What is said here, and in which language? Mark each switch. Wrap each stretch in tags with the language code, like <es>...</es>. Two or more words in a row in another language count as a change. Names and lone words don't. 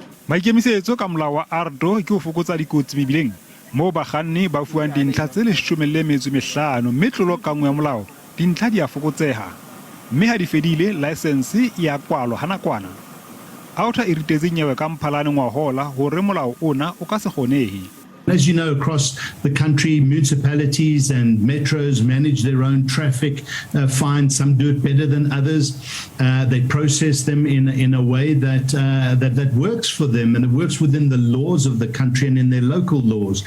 <st>Maikemisetso ka molao wa ARDO ke ho fokotsa dikotsi mebileng moo bakganni ba fuwang dintlha tse 15 mme tlolo ka nngwe ya molao dintlha di a fokotseha mme ha di fedile license e a kwalwa ha nakwana. Auta e ritetse nyewe ka Mphalane ngwahola hore molao ona o ka se kgonehe.</st> <en>As you know, across the country, municipalities and metros manage their own traffic fines. Some do it better than others. They process them in a way that works for them and it works within the laws of the country and in their local laws.</en>